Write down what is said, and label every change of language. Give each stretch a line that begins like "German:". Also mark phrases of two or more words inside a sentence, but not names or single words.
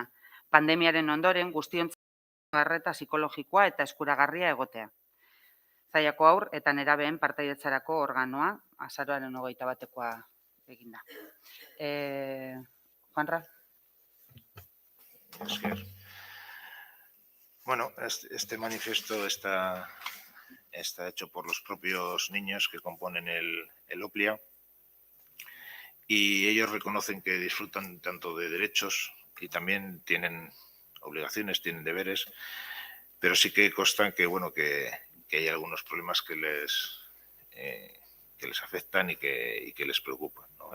Basque: Pandemiaren ondoren guztiontzako arreta psikologikoa eta eskuragarria egotea. Zallako haur eta nerabeen partaidetzarako organoa, azaroaren 21koa eginda. Juanra.
Spanish: Bueno, este manifiesto está hecho por los propios niños que componen el OPLIA y ellos reconocen que disfrutan tanto de derechos y también tienen obligaciones, tienen deberes, pero sí que constan que, bueno, que hay algunos problemas que les afectan y que les preocupan, ¿no?